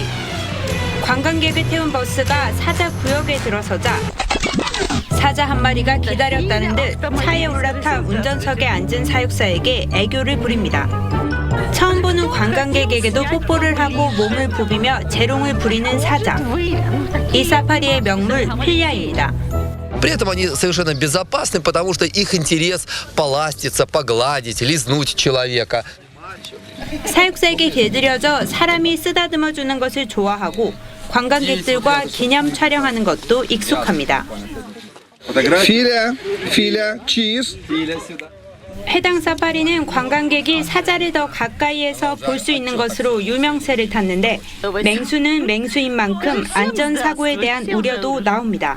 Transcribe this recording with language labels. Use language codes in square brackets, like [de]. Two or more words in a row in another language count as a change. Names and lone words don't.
[ko] 관광객을 태운 버스가 사자 구역에 들어서자 사자 한 마리가 기다렸다는 듯 차에 올라타 운전석에 앉은 사육사에게 애교를 부립니다. 처음 보는 관광객에게도 뽀뽀를 하고 몸을 부비며 재롱을 부리는 사자. 이 사파리의 명물 필야입니다. [ru] При этом они совершенно безопасны, потому что их интерес поластиться, погладить, лизнуть человека. [ko] 사육사에게 길들여져 사람이 쓰다듬어주는 것을 좋아하고 관광객들과 기념 촬영하는 것도 익숙합니다. 해당 사파리는 관광객이 사자를 더 가까이에서 볼 수 있는 것으로 유명세를 탔는데 맹수는 맹수인 만큼 안전사고에 대한 우려도 나옵니다.